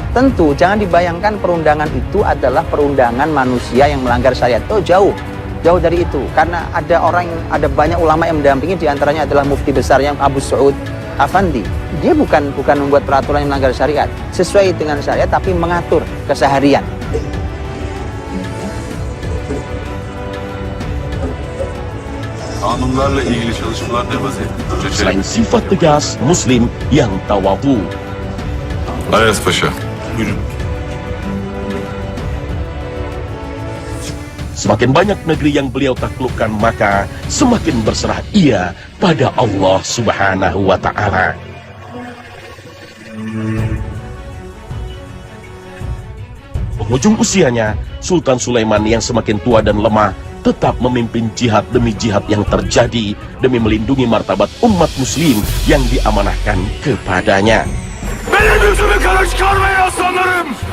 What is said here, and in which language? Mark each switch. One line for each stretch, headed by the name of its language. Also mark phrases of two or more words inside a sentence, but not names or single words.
Indonesian: Tentu jangan dibayangkan perundangan itu adalah perundangan manusia yang melanggar syariat. Oh, jauh. Jauh dari itu, karena ada banyak ulama yang mendampingi, diantaranya adalah mufti besar yang Abu Su'ud Afandi. Dia bukan membuat peraturan yang melanggar syariat, sesuai dengan syariat tapi mengatur keseharian.
Turkish: Kanunlarla ilgili çalışmalar ne vaziyette? Hoca
Indonesian: Selain sifat tegas, Muslim yang tawadhu.
Turkish: Ayas Paşa. Buyurun.
Indonesian: Semakin banyak negeri yang beliau taklukkan, maka semakin berserah ia pada
Arabic: الله سبحانه وتعالى.
Indonesian: Penghujung usianya, Sultan Sulaiman yang semakin tua dan lemah tetap memimpin jihad demi jihad yang terjadi demi melindungi martabat umat muslim yang diamanahkan kepadanya.
Turkish: Benim yüzümü kara çıkarmayın aslanlarım!